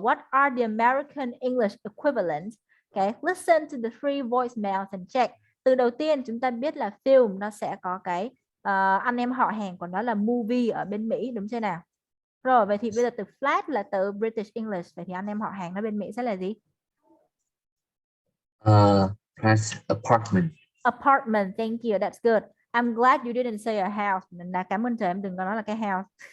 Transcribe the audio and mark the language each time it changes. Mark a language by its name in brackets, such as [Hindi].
[English] What are the American English equivalents? Okay, listen to the three voicemails and check. [Vietnamese] Từ đầu tiên chúng ta biết là film, nó sẽ có cái anh em họ hàng của nó là movie ở bên Mỹ, đúng chưa nào? Rồi, vậy thì bây giờ từ flat là từ British English, vậy thì anh em họ hàng nó bên Mỹ sẽ là gì? [English] Press apartment. Apartment, thank you, that's good. I'm glad you didn't say a house. [Vietnamese] Nên là cảm ơn trời em đừng có nói là cái house.